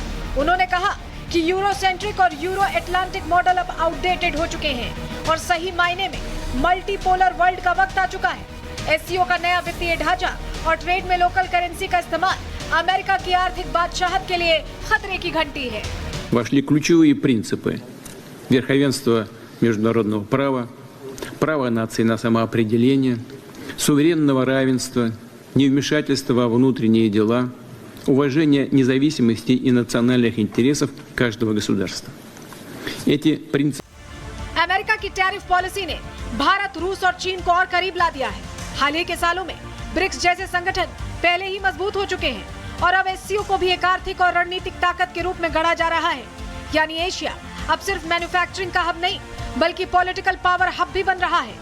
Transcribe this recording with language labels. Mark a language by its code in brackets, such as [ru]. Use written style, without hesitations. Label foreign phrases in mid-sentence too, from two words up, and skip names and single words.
[hi] उन्होंने कहा कि यूरोसेंट्रिक और [en] Euro Atlantic model [hi] अब आउटडेटेड हो चुके हैं और सही मायने में [en] multipolar world [hi] का वक्त आ चुका है। एससीओ का नया वित्तीय ढांचा और ट्रेड में [en] local currency [hi] का इस्तेमाल अमेरिका की आर्थिक बादशाहत के लिए खतरे की घंटी है। [ru] Вошли ключевые принципы верховенства международного права, права наций на самоопределение, суверенного равенства, невмешательства во внутренние дела, уважение независимости и национальных интересов каждого государства. Эти принципы. [hi] अमेरिका की [en] tariff policy [hi] ने भारत, रूस और चीन को और करीब ला दिया है। हाल ही के सालों में ब्रिक्स जैसे संगठन पहले ही मजबूत हो चुके हैं और अब एससीओ को भी एक आर्थिक और रणनीतिक ताकत के रूप में गढ़ा जा रहा है। यानी एशिया अब सिर्फ मैन्युफैक्चरिंग का हब नहीं, बल्कि [en] political power hub [hi] भी बन रहा है।